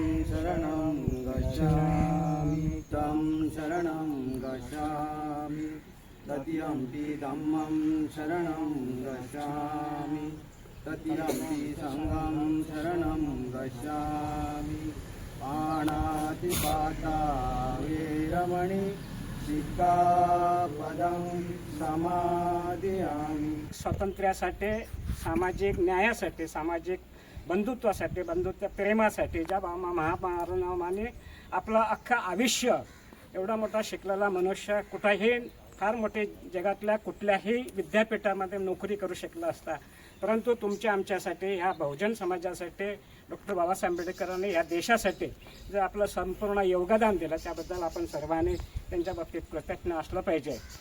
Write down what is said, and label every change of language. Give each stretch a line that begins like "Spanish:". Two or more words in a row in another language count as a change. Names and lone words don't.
Pali: शरणं गच्छामि तं शरणं गच्छामि तत्यंपि धम्मं शरणं गच्छामि तत्यंपि संघं शरणं गच्छामि पाणातिपाता वेरमणि सिक्खापदं समादियामि.
Marathi: स्वातंत्र्यासाठी सामाजिक न्यायासाठी सामाजिक बंधुत्वासाठी बंधुत्व प्रेमासाठी ज्या महामानवाने आपलं अख्खं आयुष्य एवढा मोठा शिकलेला मनुष्य कुठेही फार मोठे जगातल्या कुठल्याही विद्यापीठामध्ये नोकरी करू शकला असता परंतु तुमच्या आमच्यासाठी ह्या बहुजन समाजासाठी डॉक्टर बाबासाहेब आंबेडकरांनी या देशासाठी जे आपलं संपूर्ण योगदान दिलं त्याबद्दल आपण सर्वांनी त्यांच्या बाबतीत कृतज्ञ असलं पाहिजे.